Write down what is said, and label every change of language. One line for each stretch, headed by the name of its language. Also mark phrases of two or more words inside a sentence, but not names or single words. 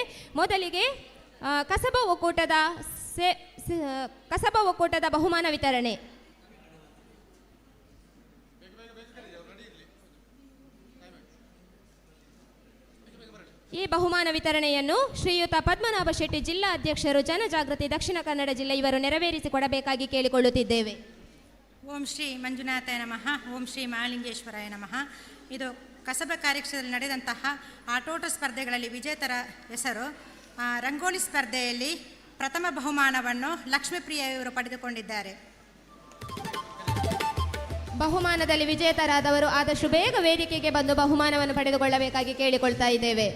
Kannada: ಮೊದಲಿಗೆ ಕಸಬಾ ಒಕ್ಕೂಟದ ಬಹುಮಾನ ವಿತರಣೆ. ಈ ಬಹುಮಾನ ವಿತರಣೆಯನ್ನು ಶ್ರೀಯುತ ಪದ್ಮನಾಭ ಶೆಟ್ಟಿ ಜಿಲ್ಲಾ ಅಧ್ಯಕ್ಷರು ಜನಜಾಗೃತಿ ದಕ್ಷಿಣ ಕನ್ನಡ ಜಿಲ್ಲೆ ಇವರು ನೆರವೇರಿಸಿಕೊಡಬೇಕಾಗಿ ಕೇಳಿಕೊಳ್ಳುತ್ತಿದ್ದೇವೆ.
Sanskrit: ಓಂ ಶ್ರೀ ಮಂಜುನಾಥಾಯ ನಮಃ. ಓಂ ಶ್ರೀ ಮಹಾಲಿಂಗೇಶ್ವರಾಯ ನಮಃ.
Kannada: ಇದು ಕಸಬಾ ಕಾರ್ಯಕ್ರಮದಲ್ಲಿ ನಡೆದಂತಹ ಆಟೋಟ ಸ್ಪರ್ಧೆಗಳಲ್ಲಿ ವಿಜೇತರ ಹೆಸರು ರಂಗೋಲಿ ಸ್ಪರ್ಧೆಯಲ್ಲಿ ಪ್ರಥಮ ಬಹುಮಾನವನ್ನು ಲಕ್ಷ್ಮೀಪ್ರಿಯ ಇವರು ಪಡೆದುಕೊಂಡಿದ್ದಾರೆ. ಬಹುಮಾನದಲ್ಲಿ ವಿಜೇತರಾದವರು ಆದಷ್ಟು ಬೇಗ ವೇದಿಕೆಗೆ ಬಂದು ಬಹುಮಾನವನ್ನು ಪಡೆದುಕೊಳ್ಳಬೇಕಾಗಿ ಕೇಳಿಕೊಳ್ತಾ ಇದ್ದೇವೆ.